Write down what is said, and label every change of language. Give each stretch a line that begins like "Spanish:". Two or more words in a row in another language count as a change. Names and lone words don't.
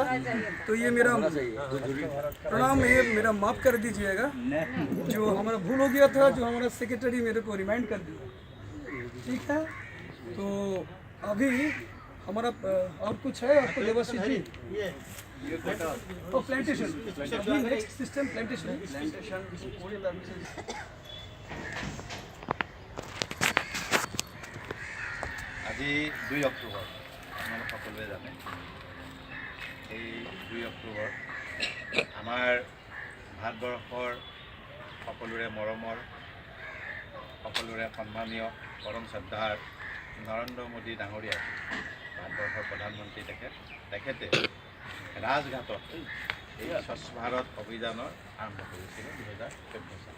Hindi: तो ये मेरा प्रणाम, ये मेरा माफ़ कर दीजिएगा, जो हमारा भूल हो गया था, जो हमारा सेक्रेटरी मेरे को रिमाइंड कर दिया। ठीक है, तो अभी हमारा और कुछ है आपको देवाशीष जी?
English: plantation next system plantation
Assamese: আজি 2 অক্টোবৰ আপোনালোক সকলোৱে জানে। এই 2 অক্টোবৰ আমাৰ ভাৰতবৰ্ষৰ সকলোৰে মৰমৰ, সকলোৰে সন্মানীয় পৰম শ্ৰদ্ধাৰ নৰেন্দ্ৰ মোদী ডাঙৰীয়াই, ভাৰতবৰ্ষৰ প্ৰধানমন্ত্ৰী তেখেতে ৰাজঘাটত এই স্বচ্ছ ভাৰত অভিযানৰ আৰম্ভ কৰিছিল 2014 চনত।